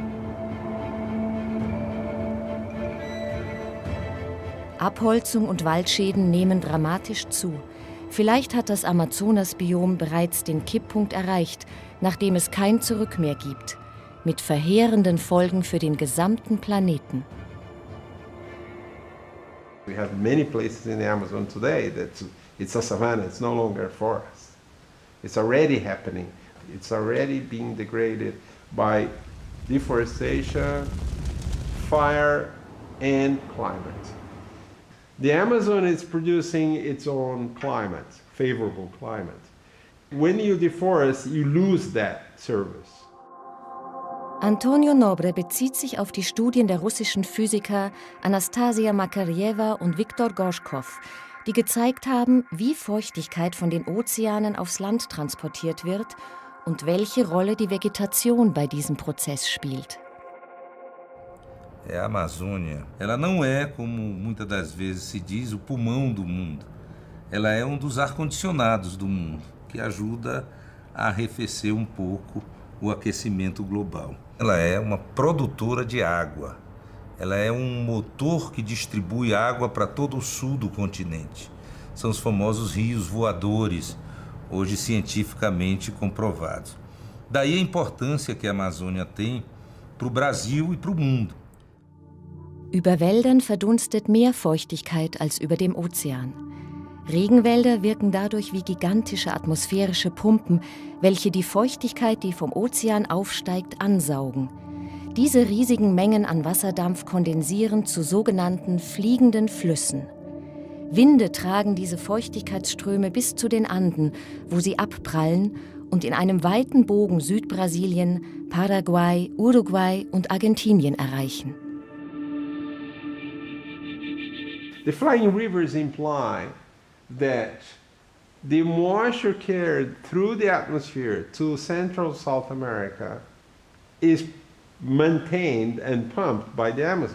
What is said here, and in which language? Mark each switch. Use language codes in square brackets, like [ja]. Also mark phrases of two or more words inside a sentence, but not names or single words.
[de] Abholzung und Waldschäden nehmen dramatisch zu. Vielleicht hat das Amazonas-Biom bereits den Kipppunkt erreicht, nachdem es kein Zurück mehr gibt, mit verheerenden Folgen für den gesamten Planeten. [en] We have many places in the Amazon today that it's a savanna, it's no longer a forest. It's already happening. It's already being degraded by deforestation, fire, and climate. The Amazon is producing its own climate, favorable climate. When you deforest, you lose that service. [de] Antonio Nobre bezieht sich auf die Studien der russischen Physiker Anastasia Makarjewa und Viktor Gorschkow, die gezeigt haben, wie Feuchtigkeit von den Ozeanen aufs Land transportiert wird und welche Rolle die Vegetation bei diesem Prozess spielt. [pt] A Amazônia, ela não é, como muitas das vezes se diz, o pulmão do mundo. Ela é dos ar-condicionados do mundo, que ajuda a arrefecer pouco o aquecimento global. Ela é uma produtora de água. Ela é motor que distribui água para todo o sul do continente. São os famosos rios voadores, hoje cientificamente comprovados. Daí a importância que a Amazônia tem para o Brasil e para o mundo. [de] Über Wäldern verdunstet mehr Feuchtigkeit als über dem Ozean. Regenwälder wirken dadurch wie gigantische atmosphärische Pumpen, welche die Feuchtigkeit, die vom Ozean aufsteigt, ansaugen. Diese riesigen Mengen an Wasserdampf kondensieren zu sogenannten fliegenden Flüssen. Winde tragen diese Feuchtigkeitsströme bis zu den Anden, wo sie abprallen und in einem weiten Bogen Südbrasilien, Paraguay, Uruguay und Argentinien erreichen. [en] The flying rivers imply that the moisture carried through the atmosphere to Central South America is maintained and pumped by the Amazon.